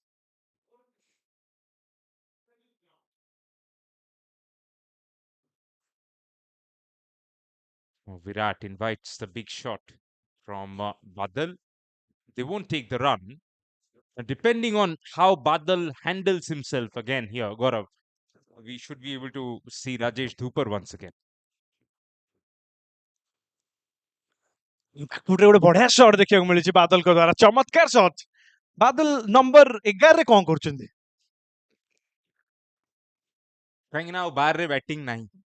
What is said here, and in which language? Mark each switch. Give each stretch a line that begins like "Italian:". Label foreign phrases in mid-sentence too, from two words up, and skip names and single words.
English: Virat invites the big shot from Badal. They won't take the run. And depending on how Badal handles himself again here, Gaurav, we should be able to see Rajesh Dhupar once again.
Odia: ଗୋଟେ ଗୋଟେ ବଢିଆ shot ଦେଖିବାକୁ ମିଳିଛି ବାଦଲଙ୍କ ଦ୍ୱାରା ଚମତ୍କାର shot ବାଦଲ ନମ୍ବର 11 ରେ କଣ କରୁଛନ୍ତି କାହିଁକି ନା ଆଉ ବାରରେ ବ୍ୟାଟିଂ ନାହିଁ